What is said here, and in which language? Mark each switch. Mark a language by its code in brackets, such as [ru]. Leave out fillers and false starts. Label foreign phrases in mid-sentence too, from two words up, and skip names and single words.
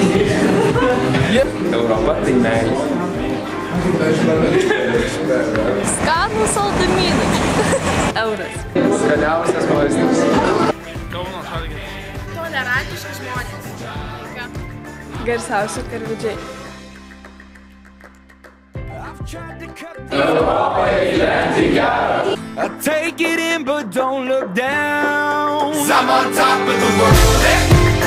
[lt] Europa tai meilė. Skanų saldumynai. Euras. Skaniausias maistas. Tolerantiški žmonės. Garsiausi karvedžiai. [en] I take it in but don't look down, 'Cause I'm on top of the world.